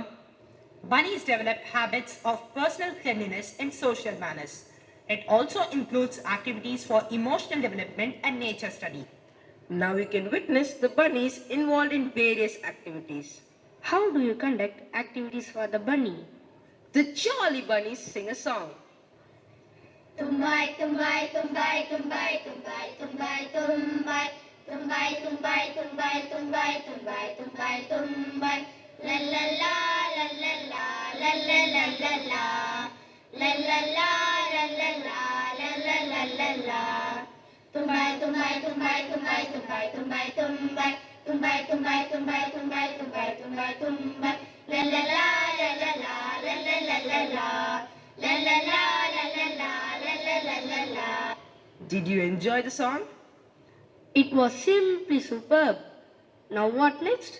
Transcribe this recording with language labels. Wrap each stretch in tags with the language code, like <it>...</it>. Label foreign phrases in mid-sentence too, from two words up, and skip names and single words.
<en>Bunnies develop habits of personal cleanliness and social manners. It also includes activities for emotional development and nature study. Now we can witness the bunnies involved in various activities. How do you conduct activities for the bunny? The jolly bunnies sing a song. Tumbai, tumbai, tumbai, tumbai, tumbai, tumbai, tumbai. Tumbai, tumbai, tumbai, tumbai, tumbai, tumbai, tumbai. La la la, la la la, la la la la la. La la la, la la la, la la la la la. Tumbai, tumbai, tumbai, tumbai, tumbai, tumbai, tumbai. Tumbai, tumbai, tumbai, tumbai, tumbai, tumbai, tumbai. La la la, la la la, la la la la la. La la la, la la la, la la la la la. Did you enjoy the song? It was simply superb. Now what next?</en>